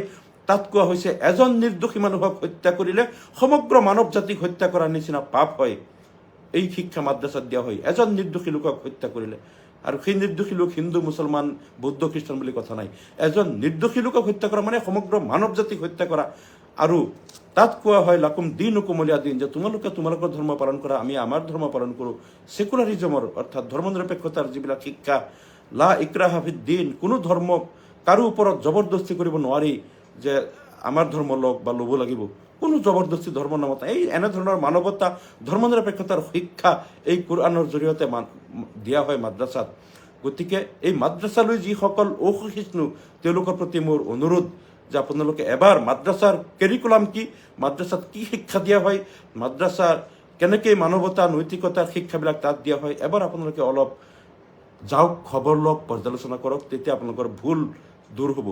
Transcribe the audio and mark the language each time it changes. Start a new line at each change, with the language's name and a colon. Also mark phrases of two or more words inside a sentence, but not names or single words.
Assamese: তাত কোৱা হৈছে এজন নিৰ্দোষী মানুহক হত্যা কৰিলে সমগ্ৰ মানৱ জাতিক হত্যা কৰাৰ নিচিনা পাপ হয়। এই শিক্ষা মাদ্ৰাছাত দিয়া হয় এজন নিৰ্দোষী লোকক হত্যা কৰিলে। আৰু সেই নিৰ্দোষী লোক হিন্দু, মুছলমান, বৌদ্ধ, খ্ৰীষ্টান বুলি কথা নাই। এজন নিৰ্দোষী লোকক হত্যা কৰা মানে সমগ্ৰ মানৱ জাতিক হত্যা কৰা। আৰু তাত কোৱা হয়
Arabic: لكم دينكم ولي دين,
Assamese: যে তোমালোকে তোমালোকৰ ধৰ্ম পালন কৰা, আমি আমাৰ ধৰ্ম পালন কৰোঁ। সেকুলাৰিজমৰ অৰ্থাৎ ধৰ্মনিৰপেক্ষতাৰ যিবিলাক শিক্ষা,
Arabic: لا إكراه في الدين,
Assamese: কোনো ধৰ্ম কাৰো ওপৰত জবৰদস্তি কৰিব নোৱাৰি যে আমাৰ ধৰ্ম লওক বা ল'ব লাগিব, কোনো জবৰদস্তি ধৰ্ম নামত এই এনেধৰণৰ মানৱতা, ধৰ্মনিৰপেক্ষতাৰ শিক্ষা এই কোৰআনৰ জৰিয়তে দিয়া হয় মাদ্ৰাছাত। গতিকে এই মাদ্ৰাছালৈ যিসকল অসহিষ্ণু তেওঁলোকৰ প্ৰতি মোৰ অনুৰোধ যে আপোনালোকে এবাৰ মাদ্ৰাছাৰ কেৰিকুলাম কি, মাদ্ৰাছাত কি শিক্ষা দিয়া হয়, মাদ্ৰাছাৰ কেনেকৈ মানৱতা, নৈতিকতাৰ শিক্ষাবিলাক তাত দিয়া হয়, এবাৰ আপোনালোকে অলপ যাওক, খবৰ লওক, পৰ্যালোচনা কৰক, তেতিয়া আপোনালোকৰ ভুল দূৰ হ'ব।